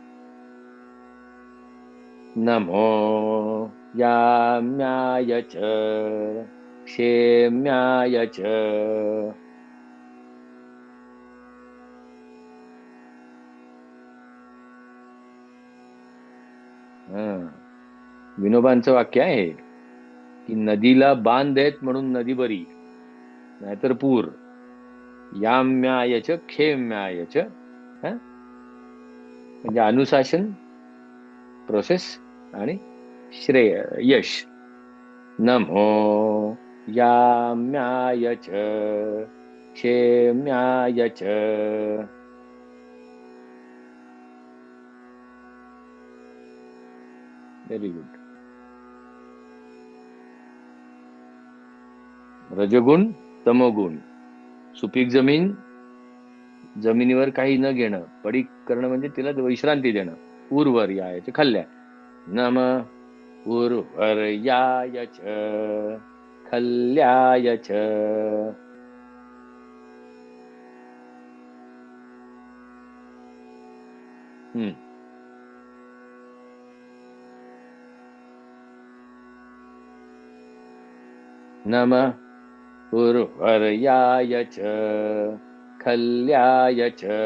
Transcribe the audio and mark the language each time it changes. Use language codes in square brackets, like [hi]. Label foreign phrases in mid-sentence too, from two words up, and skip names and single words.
[sa] नमो याम्याय च क्षेम्याय च. [mr] विनोबांचं वाक्य आहे की नदीला बांध आहेत म्हणून नदी बरी, नाहीतर पूर. [sa] याम्याय च क्षेम्याय च. [mr] म्हणजे अनुशासन, प्रोसेस, आणि श्रेय, यश. [sa] नमो याम्याय च क्षेम्याय च. [en] very good. [mr] रजगुण, तमोगुण. सुपीक जमीन, जमिनीवर काही न घेणं, पडीक करणं म्हणजे तिला विश्रांती देणं. [sa] उर्वरयाय खाल्ल्या. नम उर्वरयाय च खल्याय च. नम उर्वरयाय च खल्याय च.